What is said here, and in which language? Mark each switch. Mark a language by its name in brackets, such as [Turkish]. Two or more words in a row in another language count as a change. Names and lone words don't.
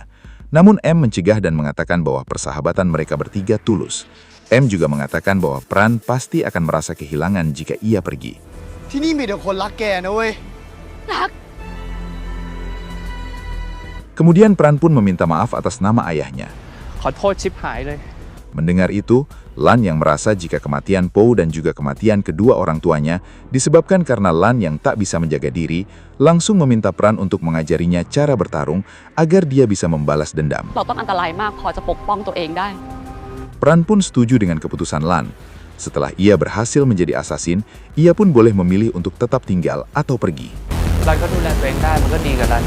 [Indonesian] Namun M mencegah dan mengatakan bahwa persahabatan mereka bertiga tulus. M juga mengatakan bahwa Pran pasti akan merasa kehilangan jika ia pergi. Kemudian Pran pun meminta maaf atas nama ayahnya. [Thai] ขอโทษชิบหายเลย [Indonesian] Mendengar itu, Lan yang merasa jika kematian Po dan juga kematian kedua orang tuanya disebabkan karena Lan yang tak bisa menjaga diri, langsung meminta Pran untuk mengajarinya cara bertarung agar dia bisa membalas dendam. [Thai] เราต้องอันตรายมากพอจะปกป้องตัวเองได้ [Indonesian] Pran pun setuju dengan keputusan Lan. Setelah ia berhasil menjadi asasin, ia pun boleh memilih untuk tetap tinggal atau pergi. [Thai] รันก็ดูแลตัวเองได้มันก็ดีกับรันเอง